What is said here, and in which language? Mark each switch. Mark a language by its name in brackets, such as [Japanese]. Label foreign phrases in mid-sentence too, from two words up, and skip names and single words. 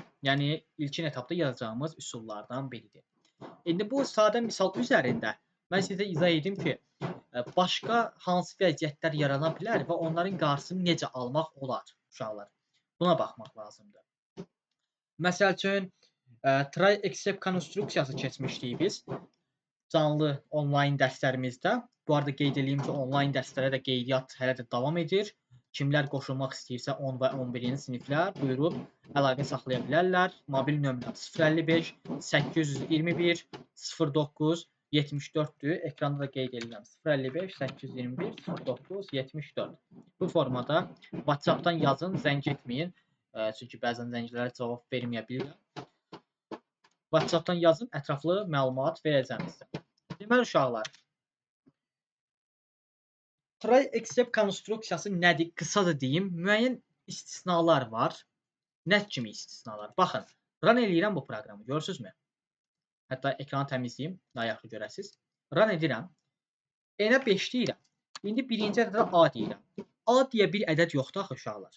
[Azerbaijani] Yəni ilkin etapda yazacağımız üsullardan biridir. İndi bu sadə misal üzərində mən sizə izah edim ki, başqa hansı vəziyyətlər yarana bilər və onların qarşısını necə almaq olar uşaqlar. Buna baxmaq lazımdır. Məsəl üçün, [English] try except [Azerbaijani] konstruksiyası keçmişdik biz canlı onlayn dərslərimizdə. Bu arada qeyd edeyim ki, onlayn dərslərə də qeydiyyat hələ də davam edir. Kimlər qoşulmaq istəyirsə 10 və 11-ci siniflər buyurub əlaqə saxlaya bilərlər. Mobil nömrəm 055 821 09 74-dür. Ekranda da qeyd edirəm. 055 821 09 74. Bu formada WhatsApp-dan yazın, zəng etməyin. Çünki bəzən zənglərə cavab verməyə bilirəm. WhatsApp-dan yazın, ətraflı məlumat verəcəm sizə. Deməli uşaqlar, [English] try except [Azerbaijani] konstruksiyası nədir? Qısaca deyim, müəyyən istisnalar var. Nə kimi istisnalar? Baxın, run eləyirəm bu proqramı, görürsünüzmü? Hətta ekranı təmizləyim, daha yaxşı görəsiniz. Run edirəm. N-ə 5 deyirəm. İndi birinci ədədə A deyirəm. A deyə bir ədəd yoxdur axı uşaqlar.